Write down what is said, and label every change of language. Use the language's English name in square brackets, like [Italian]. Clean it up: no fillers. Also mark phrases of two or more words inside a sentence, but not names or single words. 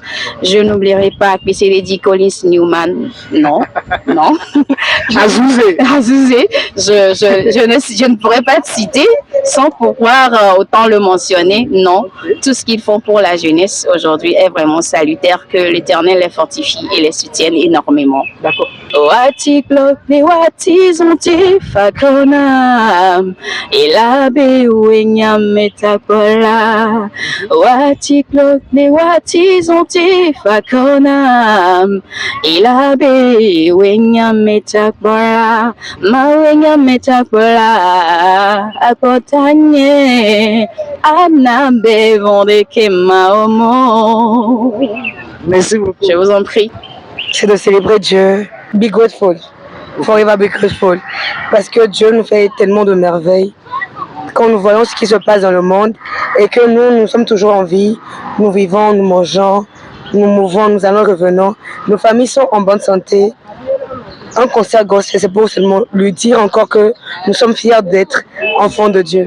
[French] Je n'oublierai pas PC Lady Collins Newman, non. Azouzé. Je ne pourrais pas te citer sans pouvoir autant le mentionner. Non, tout ce qu'ils font pour la jeunesse aujourd'hui est vraiment salutaire, que l'Éternel les fortifie et les soutienne énormément. D'accord. Wati klokne wati zonti fakona ilabe uenya metakola wati klokne wati zonti fakona ilabe uenya metakola mawenya metakola akotanye anabe vondeke maomo. Merci beaucoup. Je vous en prie. C'est de célébrer Dieu. [English] Be grateful. Forever be grateful. [French] Parce que Dieu nous fait tellement de merveilles. Quand nous voyons ce qui se passe dans le monde et que nous sommes toujours en vie, nous vivons, nous mangeons, nous mouvons, nous allons, revenons. Nos familles sont en bonne santé. Un concert gospel, c'est pour seulement lui dire encore que nous sommes fiers d'être enfants de Dieu.